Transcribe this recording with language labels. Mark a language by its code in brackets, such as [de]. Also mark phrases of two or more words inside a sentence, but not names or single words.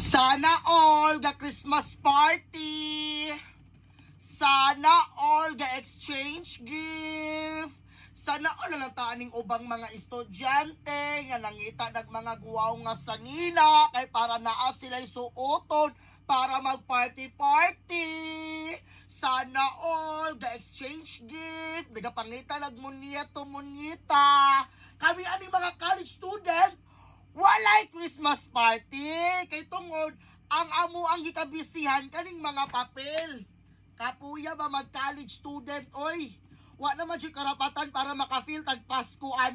[ceb] Sana all ga Christmas party. Sana all ga exchange gift. Sana all nalataan ning ubang mga estudyante nga nangita nag mga guwaw nga sanina kay para naa sila suoton para mag-party-party. Sana all ga exchange gift, nagapangita nagmunya to munyita. Kami aning mga [en] college student, [ceb] walay Christmas party kay tungod ang amo ang gikabisihan kaning mga papel. Kapuya ba mag [en] college student [ceb] oy? Wa naman siya karapatan para maka-feel tag Pasko ani.